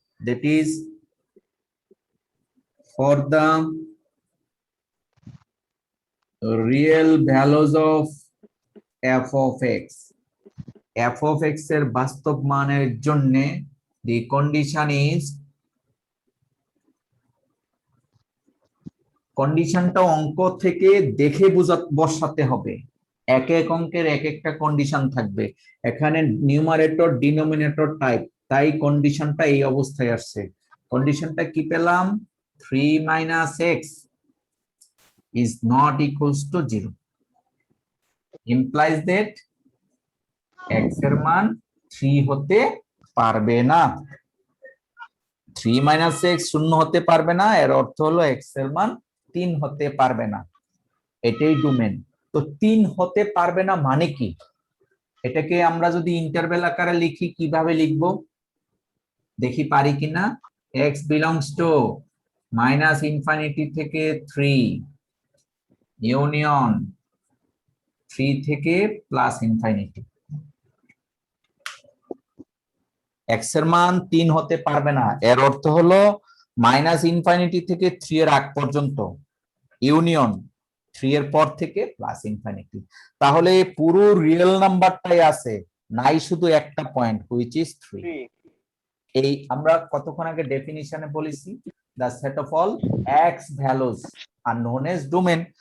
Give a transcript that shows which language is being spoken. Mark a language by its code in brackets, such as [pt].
[en] that is for the real values of f of x, [bn] f of x এর বাস্তব মানের জন্য [en] the condition is, [bn] কন্ডিশনটা অঙ্ক থেকে দেখে বসাতে হবে। এক এক অঙ্কের এক একটা কন্ডিশন থাকবে। এখানে নিউমারেটর ডিনোমিনেটর টাইপ, তাই কন্ডিশনটা এই অবস্থায় আসছে। কন্ডিশনটা কি পেলাম? [en] 3 minus x is not equals to 0, implies that [bn] x এর মান 3 হতে পারবে না। 3 minus x শূন্য হতে পারবে না, এর অর্থ হলো x এর মান 3 হতে পারবে না। এটাই ডোমেন। তো 3 হতে পারবে না মানে কি? এটাকে আমরা যদি ইন্টারভ্যাল আকারে লিখি কিভাবে লিখব দেখি পারি কিনা। x belongs to -ইনফিনিটি থেকে 3 ইউনিয়ন 3 থেকে +ইনফিনিটি। x এর মান 3 হতে পারবে না, এর অর্থ হলো -ইনফিনিটি থেকে 3 এর আগ পর্যন্ত ইউনিয়ন 3 এর পর থেকে +ইনফিনিটি। তাহলে পুরো রিয়েল নাম্বারটাই আছে, নাই শুধু একটা পয়েন্ট হুইচ ইজ 3। এই আমরা কতক্ষণ আগে ডেফিনিশনে বলেছি [en] the set of all x values are known as domain।